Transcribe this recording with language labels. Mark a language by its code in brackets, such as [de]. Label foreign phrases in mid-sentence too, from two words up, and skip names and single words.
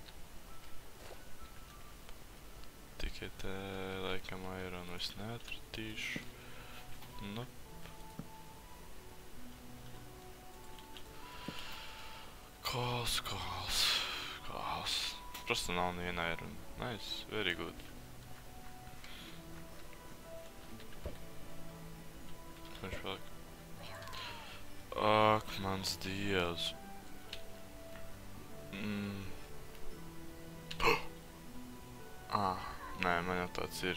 [lv] Tikai te, laikam, aironu es neatratīšu. Nu. Calls. Просто nav neviena airona. [en] Nice, very good. [lv] Viņš vēl. Ak, mans Dievs. Nē, man jau tāds ir.